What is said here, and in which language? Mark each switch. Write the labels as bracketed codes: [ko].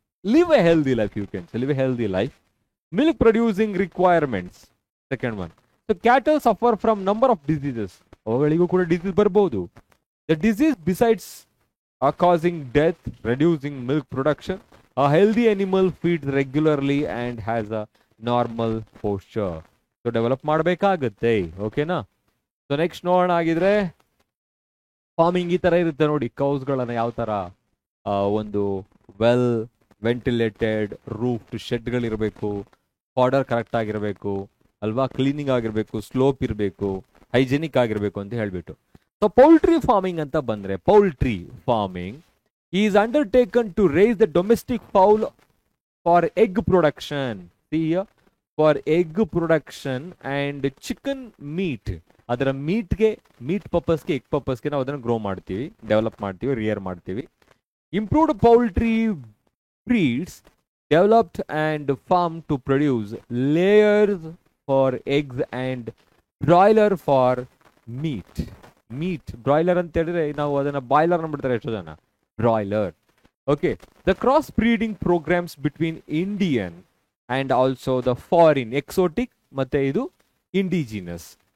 [en] You can say live a healthy life. Milk producing requirements, second one. So cattle suffer from number of diseases. [kn] ಅವುಗಳಿಗೂ ಕೂಡ disease ಬರಬಹುದು. [en] The disease besides are causing death, reducing milk production. A healthy animal feeds regularly and has a normal posture. [kn] So develop ಮಾಡಬೇಕಾಗುತ್ತೆ. ಓಕೆನಾ? So next ನೋಡೋಣ. ಆಗಿದ್ರೆ farming ಈ ತರ ಇರುತ್ತೆ ನೋಡಿ. ಕೌಸ್ಗಳನ್ನ ಯಾವ ತರ ಒಂದು well ventilated roofed ಶೆಡ್ಗಳಿರಬೇಕು, fodder correct ಆಗಿರಬೇಕು, ಅಲ್ವಾ, ಕ್ಲೀನಿಂಗ್ ಆಗಿರಬೇಕು, ಸ್ಲೋಪ್ ಇರಬೇಕು, ಹೈಜೆನಿಕ್ ಆಗಿರಬೇಕು ಅಂತ ಹೇಳ್ಬಿಟ್ಟು. ಸೊ ಪೌಲ್ಟ್ರಿ ಫಾರ್ಮಿಂಗ್ ಅಂತ ಬಂದ್ರೆ, [en] Poultry farming is undertaken to raise the domestic fowl for egg production. For egg production and chicken meat. [kn] ಅದರ ಮೀಟ್ ಪರ್ಪಸ್ಗೆ, ಎಗ್ ಪರ್ಪಸ್ಗೆ ನಾವು ಅದನ್ನು ಗ್ರೋ ಮಾಡ್ತೀವಿ, ಡೆವಲಪ್ ಮಾಡ್ತೀವಿ, ರಿಯರ್ ಮಾಡ್ತೀವಿ. [en] Improved poultry breeds developed and farmed to produce layers for eggs and broiler for meat. [kn] Broiler ಅಂತ ಹೇಳಿದ್ರೆ ನಾವು ಅದನ್ನ ಬಾಯ್ಲರ್ ಅಂದ್ಬಿಡ್ತಾರೆ ಎಷ್ಟೋ ಜನ, broiler. [en] okay, the cross breeding programmes between Indian and also the foreign, exotic [kn] ಮತ್ತೆ ಇದು [en] Indigenous.